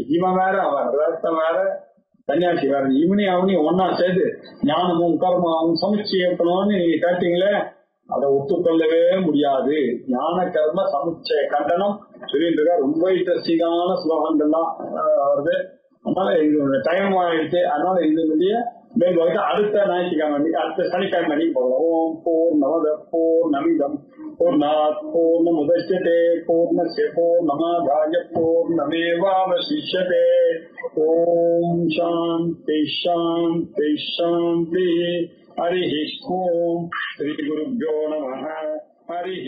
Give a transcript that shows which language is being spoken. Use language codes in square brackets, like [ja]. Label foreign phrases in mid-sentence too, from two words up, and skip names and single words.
[ta] இவன் வேற, அவன் கிரகஸ்தன் வேற, சன்னியாசி வேற. இவனையும் அவனையும் ஒன்னா சேர்த்து ஞானமும் கர்மாவும் சமுச்சயப்பணும்னு நீங்க கேட்டீங்களே, அதை ஒத்துக்கொள்ளவே முடியாது. ஞான கர்ம சமுச்சய கண்டனம் சொல்லிட்டு இருக்கா. ரொம்ப இன்ட்ரெஸ்டிங்கான ஸ்லோகங்கள்லாம் வருது. அதனால எங்களுடைய டைம் ஆயிடுச்சு. அதனால இதனுடைய மேல் அடுத்த ஞாயிற்றுக்கிழமை, அடுத்த சனிக்கிழமை நீங்க போகலாம். [sa] ॐ पूर्णमदः पूर्णमिदं पूर्णात् पूर्णमुदच्यते पूर्णस्य पूर्णमादाय पूर्णमेवावशिष्यते. ॐ शान्तिः शान्तिः शान्तिः. हरिः ॐ। श्री गुरुभ्यो नमः.